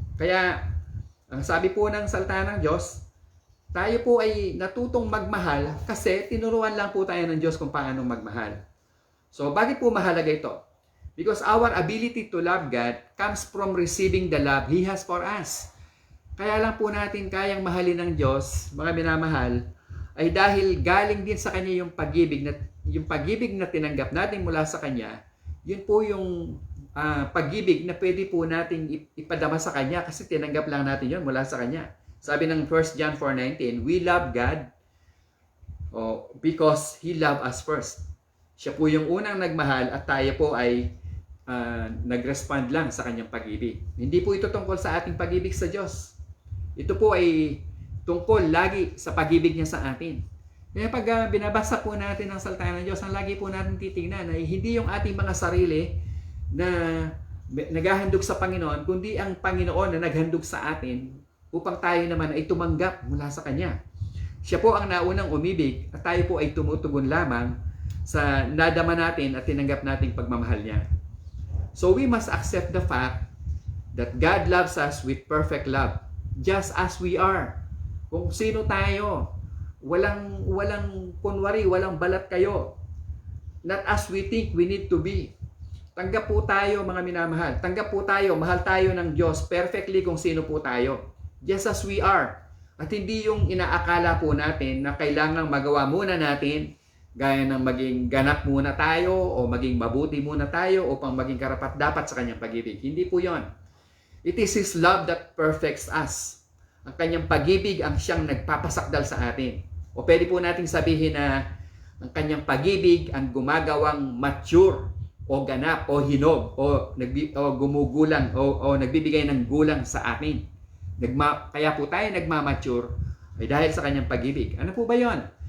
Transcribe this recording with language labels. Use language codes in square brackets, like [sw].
[tl] Kaya ang sabi po ng salita ng Diyos, tayo po ay natutong magmahal kasi tinuruan lang po tayo ng Diyos kung paano magmahal. So bakit po mahalaga ito? [en] Because our ability to love God comes from receiving the love He has for us. [tl] Kaya lang po natin kayang mahalin ng Diyos, mga minamahal, ay dahil galing din sa Kanya yung pag-ibig na tinanggap natin mula sa Kanya. Yun po yung pag-ibig na pwede po natin ipadama sa Kanya kasi tinanggap lang natin yun mula sa Kanya. Sabi ng [en] 1 John 4:19, "We love God because He loved us first." [tl] Siya po yung unang nagmahal at tayo po ay nag-respond lang sa kanyang pag-ibig. Hindi po ito tungkol sa ating pag-ibig sa Diyos. Ito po ay tungkol lagi sa pag-ibig niya sa atin. Kaya pag binabasa po natin ang salita ng Diyos, ang lagi po natin titingnan ay hindi yung ating mga sarili na naghahandog sa Panginoon, kundi ang Panginoon na naghandog sa atin upang tayo naman ay tumanggap mula sa Kanya. Siya po ang naunang umibig at tayo po ay tumutugon lamang sa nadama natin at tinanggap nating pagmamahal niya. [en] So we must accept the fact that God loves us with perfect love, just as we are. [tl] Kung sino tayo, walang kunwari, walang balat kayo. [en] Not as we think we need to be. [tl] Tanggap po tayo mga minamahal. Tanggap po tayo, mahal tayo ng Diyos perfectly kung sino po tayo. [en] Just as we are. [tl] At hindi yung inaakala po natin na kailangang magawa muna natin, gaya ng maging ganap muna tayo o maging mabuti muna tayo upang maging karapat-dapat sa kanyang pag-ibig. Hindi po yon. [en] It is His love that perfects us. [tl] Ang kanyang pag-ibig ang siyang nagpapasakdal sa atin. O pwede po nating sabihin na ang kanyang pag-ibig ang gumagawang mature o ganap o hinog o gumugulang o nagbibigay ng gulang sa atin. Kaya po tayo nagmamature ay dahil sa kanyang pag-ibig. Ano po ba yon?